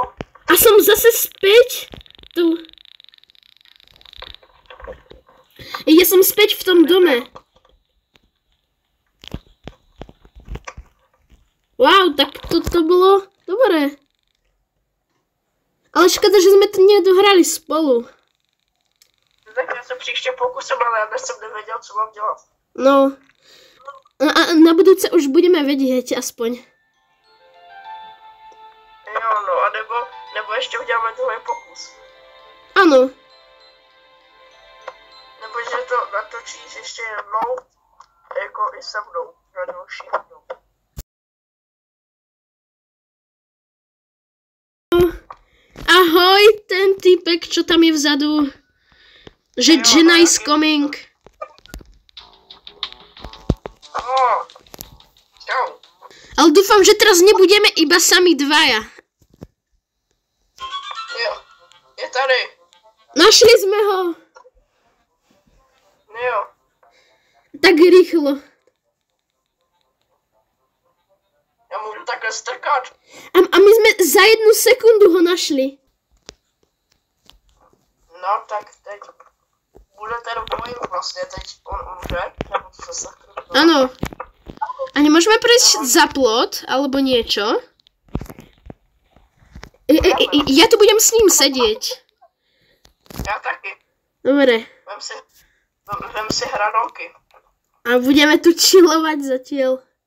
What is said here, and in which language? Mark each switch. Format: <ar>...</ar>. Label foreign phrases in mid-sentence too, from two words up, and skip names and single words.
<sk>A som zase späť tu. Ja som späť v tom dome. Wow, tak to bolo dobré. Ale škoda, že sme to nedohrali spolu.</sk> <cs>Tak já se příště pokusím, ale já dnes jsem nevěděl, co mám dělat. No.</cs> <sk>A na budúce už budeme vedieť aspoň.</sk> <cs>Jo, no, a nebo ještě uděláme druhý pokus.</cs> <sk>Áno.</sk> <cs>Nebo že to natočíš ještě jednou, jako i se mnou, na další jednou.</cs> <sk>Ahoj, ten týpek, čo tam je vzadu.</sk> <en>Že Jenna is coming.</en> <sk>Čau. Ale dúfam, že teraz nebudeme iba sami dvaja.</sk> <cs>Jo, je tady.</cs> <sk>Našli sme ho.</sk> <cs>Jo.</cs> <sk>Tak rýchlo.</sk> <cs>Já můžu takhle strkat.</cs> <sk>A my sme za 1 sekundu ho našli.</sk> <cs>No, tak teď bude ten boj vlastně, teď on umře, nebo co se</cs> <sk>Áno. A nemôžeme prejsť za plot, alebo niečo? Ja tu budem s ním sedieť.</sk> <cs>Já taky.</cs> <sk>Dobre.</sk> <cs>Vem si hranolky.</cs> <sk>A budeme tu chillovať zatiaľ.</sk>